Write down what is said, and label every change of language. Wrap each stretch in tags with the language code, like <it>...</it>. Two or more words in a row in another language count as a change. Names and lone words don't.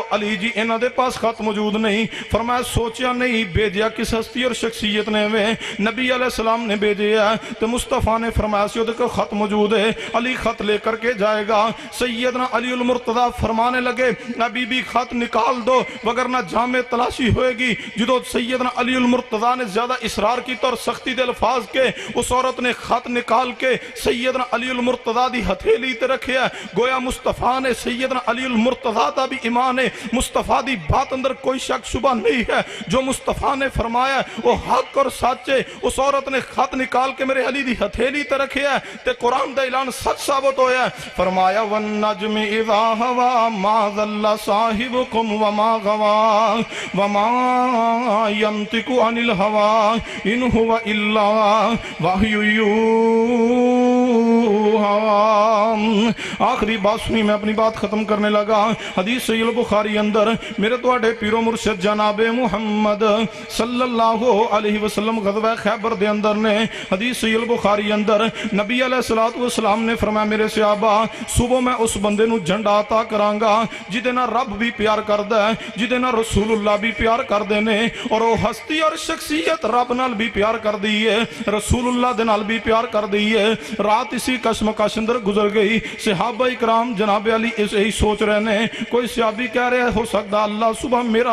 <pa>علی جی انہوں دے پاس خط موجود نہیں۔ فرمایا سوچا نہیں بھیجا کس ہستی اور شخصیت نے وے? نبی علیہ السلام نے بھیجے ہے۔ تو مصطفیٰ نے فرمایا سی اوہدے کول خط موجود ہے، علی خط لیکر کے جائے گا. سیدنا علی المرتضیٰ فرمانے لگے نا بی بی خط نکال دو وگرنہ جامے تلاشی ہوئے گی. جو سیدنا علی المرتضیٰ نے زیادہ اصرار کیتا اور سختی دے الفاظ کے اس عورت نے خط نکال کے سیدنا علی المرتضی دی ہتھیلی تے رکھیا گویا مصطفیٰ نے سیدنا علی المرتضی دا بھی ایمان ہے مصطفیٰ دی بات اندر کوئی شک شبہ نہیں ہے جو مصطفیٰ نے فرمایا وہ حق اور سچ ہے اس عورت نے خط نکال کے میرے علی دی ہتھیلی تے رکھیا تے قرآن دا اعلان سچ ثابت ہویا فرمایا</pa> <ar>والنجم اذا ہوا ما ضل صاحبکم وما غوا وما ينطق عن الهوى ان هو الا وحی</ar> <pa>یوحی آخری بات سنی میں اپنی بات ختم کرنے لگا حدیث صحیح البخاری اندر میرے توڑے پیر و مرشد جناب محمد</pa> <ar>صلی اللہ علیہ وسلم</ar> <pa>غزوہ خیبر دے اندر نے حدیث صحیح البخاری اندر نبی علیہ السلام نے فرمایا میرے صحابہ صبح میں اس بندے نو جھنڈا عطا کرانگا جدے نہ رب بھی پیار کردہ ہے جدے نہ رسول اللہ بھی پیار کردے نے اور وہ ہستی اور شخصیت رب نال بھی پیار کر دیئے رسول اللہ دے نال بھی پیار کر دیئے رات اسی کشمکش اندر گزر گئی صحابہ اکرام جناب علی اسے ہی سوچ رہے نے کوئی صحابی کہہ رہے ہو سکتا اللہ صبح میرا</pa>